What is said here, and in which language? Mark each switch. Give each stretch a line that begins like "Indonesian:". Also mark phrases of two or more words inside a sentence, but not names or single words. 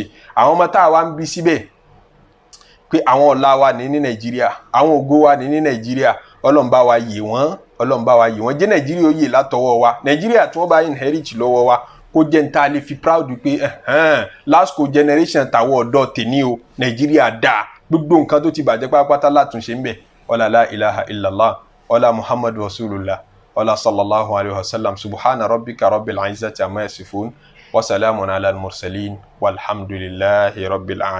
Yoruba: àwọn ọmọ tá a wá ń bí síbẹ̀ pé àwọn ọ̀la wa ní Nàìjíríà, àwọn ògo wa ní Nàìjíríà, Ọlọ́run bá wa yè wọ́n, Ọlọ́run bá wa yè wọ́n. jẹ́ Nàìjíríà ó yè látọwọ́ wa. Nàìjíríà tí wọ́n bá inherit lọ́wọ́ wa kó jẹ́ ní tá a lè fi proud pé
English: last generation
Yoruba: tàwọn ọ̀dọ́ tèmi o, Nàìjíríà dáa, gbogbo nǹkan tó ti bàjẹ́ pátápátá látúnṣe ń bẹ̀.
Arabic: ولا لا إله إلا الله ولا محمد رسول الله ولا صلى الله عليه وسلم. سبحان ربك رب العزة عما يصفون وسلام على المرسلين والحمد لله رب العالمين.